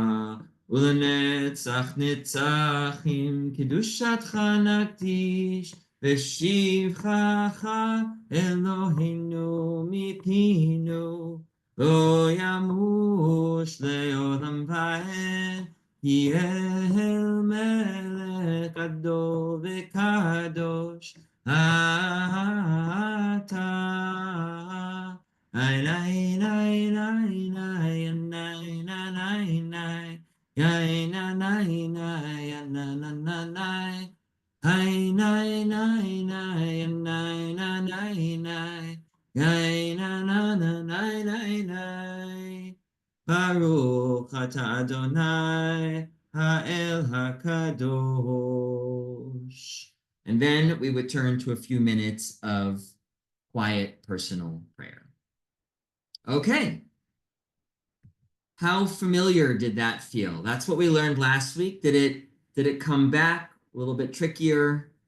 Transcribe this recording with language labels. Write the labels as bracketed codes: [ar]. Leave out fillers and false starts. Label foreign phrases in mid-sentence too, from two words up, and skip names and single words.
[he] ולנצח נצחים קדושתך נקדיש ושבחך אלוהינו מפינו לא ימוש לעולם ועד, יהיה מלך גדול וקדוש אתה. איי ניי ניי ניי ניי ניי ניי ניי ניי ניי ניי ניי ניי Ay, nay, nay, nay, nay, nay, nay, nay. Nay, na, na, na, nay, nay, nay. ברוך אתה אדוני האל הקדוש. [en] And then we would turn to a few minutes of quiet personal prayer. Okay. How familiar did that feel? That's what we learned last week. Did it come back? A little bit trickier.